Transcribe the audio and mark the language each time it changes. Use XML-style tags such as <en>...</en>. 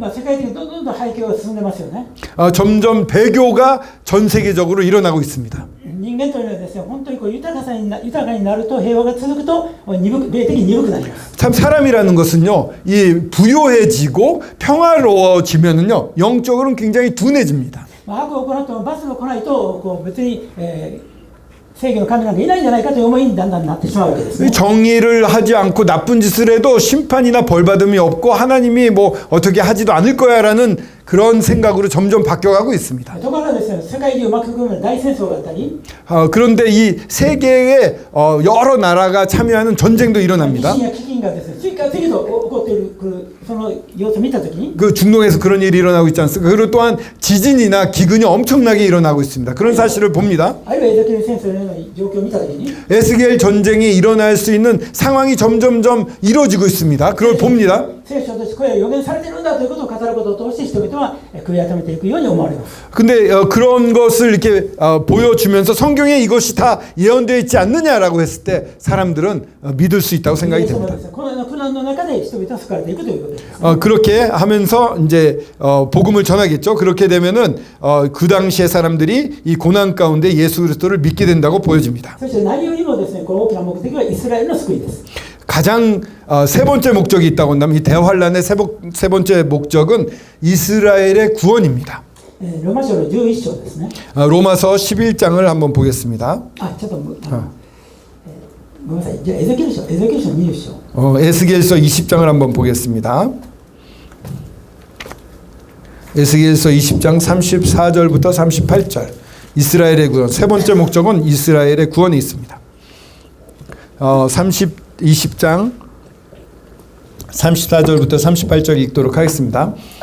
<ja>今世界的にどんどん廃墟が進んでますよね。</ja> <ko>점점 배교가 전 세계적으로 일어나고 있습니다.</ko> <ja>人間というのはですね、本当にこう豊かになると平和が続くと霊的に鈍くなります。</ja> <ko>참 사람이라는 것은요, 이 부요해지고 평화로워지면은요, 영적으로는 굉장히 둔해집니다.</ko> <ja>悪を行っても罰が来ないとこう別に、正義の神なんかいないんじゃないかという思いにだんだんなってしまうわけですね。</ja> <ko>정의를 하지 않고 나쁜 짓을 해도 심판이나 벌받음이 없고 하나님이 뭐 어떻게 하지도 않을 거야라는 그런 생각으로 점점 바뀌어가고 있습니다.</ko> <ja>ところがですね、世界中を巻き込む大戦争があったり、</ja> <ko>그런데 이 세계에 여러 나라가 참여하는 전쟁도 일어납니다.</ko> <ja>地震や飢饉がですね、次から次と起こっているその様子を見たときに、</ja> <ko>그 중동에서 그런 일이 일어나고 있지 않습니까? 그리고 또한 지진이나 기근이 엄청나게 일어나고 있습니다. 그런 사실을 봅니다.</ko> <ja>あるいはエゼキエル戦争のような状況を見たときに、</ja> <ko>에스겔 전쟁이 일어날 수 있는 상황이 점점점 이루어지고 있습니다. 그걸 봅니다.</ko> <ja>聖書としてこれは予言されているんだということを語ることを通して人々は悔い改めていくように思われます。</ja> <ko>근데 그런 것을 이렇게 보여주면서 성경에 이것이 다 예언되어 있지 않느냐라고 했을 때 사람들은 믿을 수 있다고 생각이 됩니다.</ko> <ja>このような苦難の中で人々は救われていくということです。</ja> <ko>그렇게 하면서 이제 복음을 전하겠죠. 그렇게 되면은 그 당시의 사람들이 이 고난 가운데 예수 그리스도를 믿게 된다고 보여집니다.</ko> <ja>そして何よりもですね、この大きな目的はイスラエルの救いです。</ja> <ko>가장 세 번째 목적이 있다고 한다면 이 대환란의 세 번째 목적은 이스라엘의 구원입니다.</ko> <ja>ローマ書の11章ですね。</ja> <ko>로마서 11장을 한번 보겠습니다.</ko> <ja>ちょっとごめんなさい。じゃあエゼキエル書20章。</ja> <ko>에스겔서 20장을 한번 보겠습니다. 에스겔서 20장 34절부터 38절. 이스라엘의 구원. 세 번째 목적은 이스라엘의 구원이 있습니다. 20장 34절부터 38절 읽도록 하겠습니다.</ko>